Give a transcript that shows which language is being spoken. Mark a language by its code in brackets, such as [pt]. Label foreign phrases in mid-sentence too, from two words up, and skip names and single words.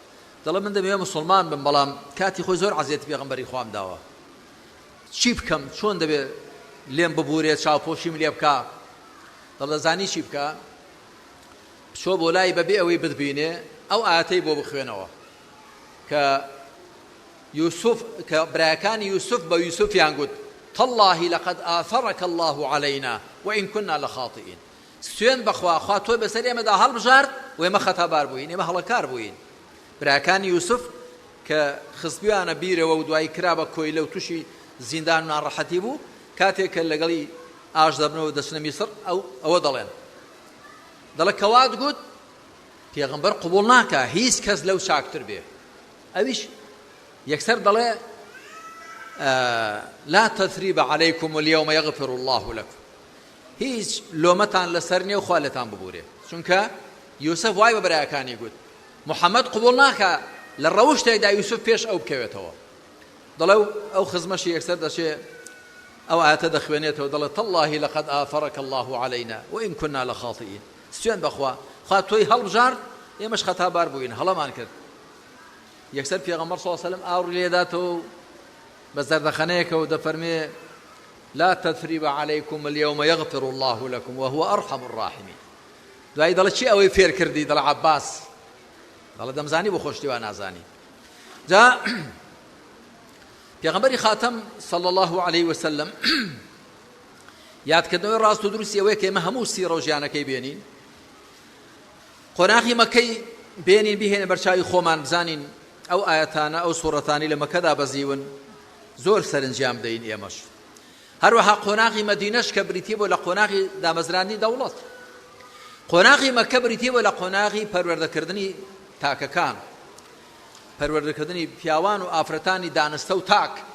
[ckb] دەڵێ من دەبێ مسلمان بم بەڵام کاتی خۆی زۆر عەزیەتی پێغەمبەری خوام داوە چی بکەم چۆن دەبێ لێم ببورێت چاوپۆشیم لێ بکە دەڵێ زانی چی بکە بچۆ بۆ لای بەبێ ئەوەی بتبینێ ئەو ئاەتەی بۆ بخوێنەوە کە یوسف کە برایەکانی یوسف بە یوسفیان گوت تالله [ar] لقد آثرك الله علينا وإن كنا لخاطئين [ckb] سوێن بەخوا خوا تۆی بەسەر ئێمەدا هەڵبژارد و ئێمە خەتابار بووین ئێمە هەڵەکار بووین برایەکانی یوسف کە خزبیانە بیرەوە و دوایی کرا بە کۆیلە و تووشی زیندان و ناڕەحەتی بوو کاتێک کە لەگەڵی ئاش دەبنەوە دەچنە میسر ئەوە دەڵێن دەڵێ کەوات گوت پێغەمبەر قبوڵ ناکە هیچ کەس لەو چاکتر بێ ئەویش یەکسەر دەڵێ [ar] لا تثريب عليكم اليوم يغفر الله لكم [ckb] هیچ لۆمەتان لەسەر نییە و خوا لێتان ببورێ چونکە یوسف وای بە برایەکانی گوت محەممەد قبوڵ ناکە لە ڕەوشتێکدا یوسف پێش ئەو بکەوێتەوە دەڵێ ئەو خزمەشی یەکسەر دەچێ ئەو ئاەتە دەخوێنێتەوە دەڵێ [ar] تالله لقد آثرك الله علينا وإن كنا لخاطئين [ckb] سوێن بەخوا خوا تۆی هەڵبژارد ئێمەش خەتابار بووین هەڵەمان کرد یەکسەر پێغەمبەر [ar] صلی الله علیه و سلم [ckb] ئاوڕی لێداتەوە بە زەردەخەنەیەکەوە دەفەرمێ [ar] لا تثريب عليكم اليوم يغفر الله لكم وهو أرحم الراحمين [ckb] دوای دەڵێ چی ئەوەی فێر کردی دەڵێ عەباس دەڵێ دەمزانی بۆ خۆشتیوان نازانی جا پێغەمبەری خاتەم [ar] صلی الله عليه وسلم [ckb] یادکردنەوەی ڕاست و دروستی ئەوەیە کە ئێمە هەموو سیرە و ژیانەکەی بێنین قۆناغی مەکەی بێنین بهێنە بەرچاوی خۆمان بزانین ئەو ئاەتانە ئەو سوورەتانی لە مەکەدا بەزیون زۆر سەرنجام دەین ئێمەش هەروەها قۆناغی مەدینەش کە بریتیە بۆ لە قۆناغی دامەزرانی دەوڵەت قۆناغی مەکە بریتیە بۆ لە قۆناغی پەروەردەکردنی تاکەکان پەروەردەکردنی پیاوان و ئافرەتانی دانستە و تاک